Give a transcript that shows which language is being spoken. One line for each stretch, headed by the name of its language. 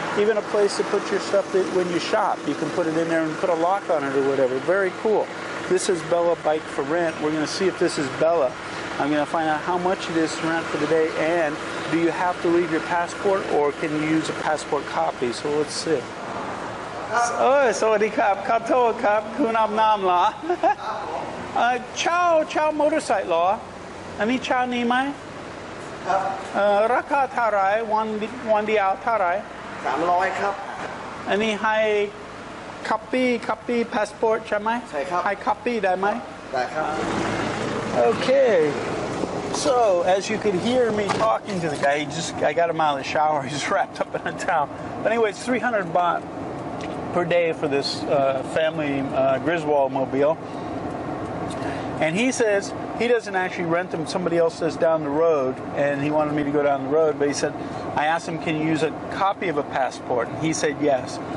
English: Even a place to put your stuff that when you shop. You can put it in there and put a lock on it or whatever. Very cool. This is Bella Bike for Rent. We're going to see if this is Bella. I'm going to find out how much it is to rent for the day, and do you have to leave your passport, or can you use a passport copy? So let's see.
Thai: สวัสดีครับขอโทษครับคุณอาบน้ำเหรอเช่ามอเตอร์ไซค์เหรออันนี้เช่านี้ไหมครับราคาเท่าไหร่วันเดียวเท่าไหร่300ครับอันนี้ให้คัปปี้พาสปอร์ตใช่ไหมใช่ครับให้คัปปี้ได้ไหมได้ครับ
English: Okay, so as you could hear me talking to the guy, I got him out of the shower. He's wrapped up in a towel. But anyway, it's 300 baht per day for this family Griswold mobile. And he says he doesn't actually rent them. Somebody else does down the road, and he wanted me to go down the road. But he said, I asked him, can you use a copy of a passport? And he said yes.